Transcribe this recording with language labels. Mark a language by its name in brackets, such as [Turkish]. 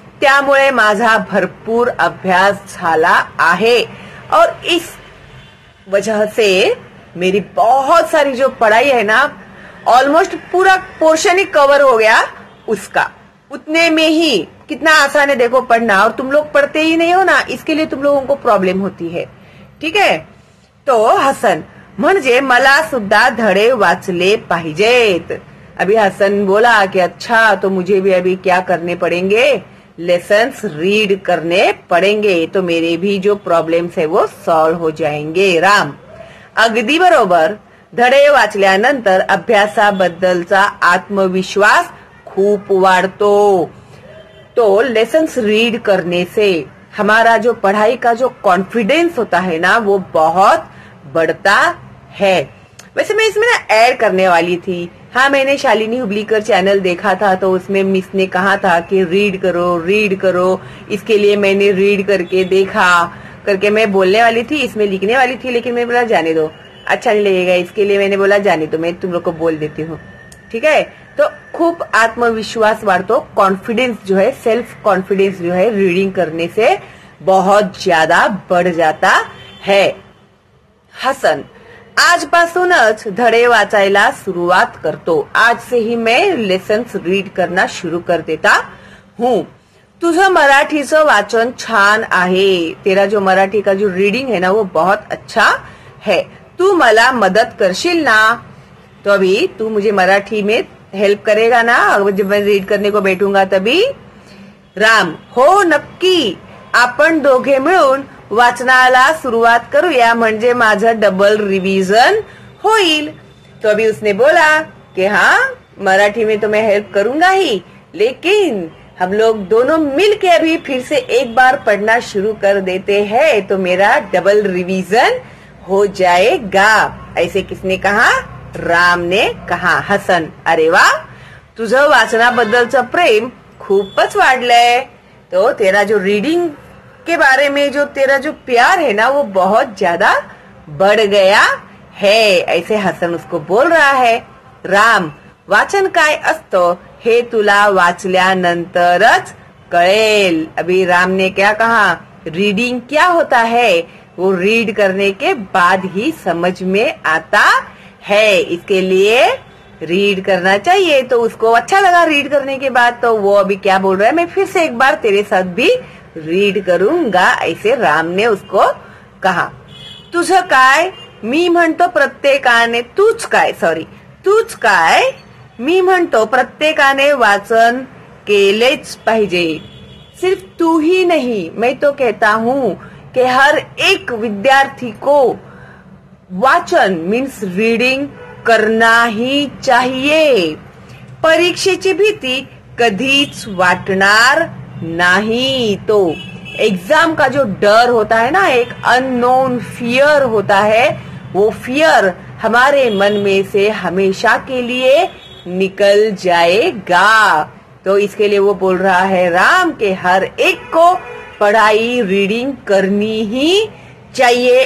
[Marathi] त्यामुळे माझा भरपूर अभ्यास झाला आहे [Hindi] और इस वजह से मेरी बहुत सारी जो पढ़ाई है ना, ऑलमोस्ट पूरा पोर्शन ही कवर हो गया उसका. उतने में ही कितना आसान है देखो पढ़ना, और तुम लोग पढ़ते ही नहीं हो ना, इसके लिए तुम लोगों को प्रॉब्लम होती है. ठीक है. [Marathi] तो हसन म्हणजे मला सुद्धा धडे वाचले पाहिजेत. [Hindi] अभी हसन बोला कि अच्छा तो मुझे भी अभी क्या करने पड़ेंगे, लेसन्स रीड करने पडेंगे, तो मेरे भी जो प्रॉब्लेम्स है वो सॉल्व हो जाएंगे. [Marathi] राम, अगदी बरोबर. धडे वाचल्यानंतर अभ्यासाबद्दलचा आत्मविश्वास खूप वाढतो. [Hindi] तो लेसन्स रीड करने से हमारा जो पढ़ाई का जो कॉन्फिडेंस होता है ना वो बहुत बढ़ता है. वैसे मैं इसमें ना ऐड करने वाली थी. हाँ, मैंने शालिनी हुबलीकर चैनल देखा था तो उसमें मिस ने कहा था कि रीड करो. इसके लिए मैंने रीड करके देखा करके मैं बोलने वाली थी, इसमें लिखने वाली थी, लेकिन मैं बोला जाने दो, अच्छा नहीं लगेगा, इसके लिए मैंने बोला जाने दो, मैं तुम लोग को बोल देती हूँ. ठीक है, तो [Marathi] खूब आत्मविश्वास वाढतो. [Hindi] कॉन्फिडेंस जो है, सेल्फ कॉन्फिडेंस जो है रीडिंग करने से बहुत ज्यादा बढ़ जाता है. [Marathi] हसन, आजपासूनच धडे वाचायला सुरुवात करतो. [Hindi] आज से ही मैं लेसन्स रीड करना शुरू कर देता हूँ. [Marathi] तुझं मराठीचं वाचन छान आहे. [Hindi] तेरा जो मराठी का जो रीडिंग है ना वो बहुत अच्छा है. [Marathi] तू मला मदत करशील ना. [Hindi] तो अभी तू मुझे मराठी में हेल्प करेगा ना जब मैं रीड करने को बैठूंगा तभी. [Marathi] राम, हो नक्की. आपण दोघे मिळून वाचनाला सुरुवात करूया, म्हणजे माझं डबल रिवीजन होईल. [Hindi] तो अभी उसने बोला कि हाँ, मराठी में तो मैं हेल्प करूंगा ही, लेकिन हम लोग दोनों मिलके अभी फिर से एक बार पढ़ना शुरू कर देते हैं तो मेरा डबल रिवीजन हो जाएगा. ऐसे किसने कहा? राम ने कहा. [Marathi] हसन, अरे वाह, तुझं वाचनाबद्दलचं प्रेम खूपच वाढलंय. [Hindi] तो तेरा जो रीडिंग के बारे में जो तेरा जो प्यार है ना वो बहुत ज्यादा बढ़ गया है. ऐसे हसन उसको बोल रहा है. [Marathi] राम, वाचन काय असतं हे तुला वाचल्यानंतरच कळेल. [Hindi] अभी राम ने क्या कहा? रीडिंग क्या होता है वो रीड करने के बाद ही समझ में आता है. इसके लिए रीड करना चाहिए. तो उसको अच्छा लगा रीड करने के बाद, तो वो अभी क्या बोल रहा है, मैं फिर से एक बार तेरे साथ भी रीड करूंगा. ऐसे राम ने उसको कहा. [Marathi] तुझं काय? मी म्हणतो प्रत्येकाने. तूच काय? मी म्हणतो प्रत्येकाने वाचन केलेच पाहिजे. [Hindi] सिर्फ तू ही नहीं, मैं तो कहता हूँ कि हर एक विद्यार्थी को वाचन मीन्स रीडिंग करना ही चाहिए. [Marathi] परीक्षेची भीती कधीच वाटणार नहीं. [Hindi] तो एग्जाम का जो डर होता है ना, एक अननोन फियर होता है, वो फियर हमारे मन में से हमेशा के लिए निकल जाएगा. तो इसके लिए वो बोल रहा है राम के हर एक को पढ़ाई रीडिंग करनी ही चाहिए.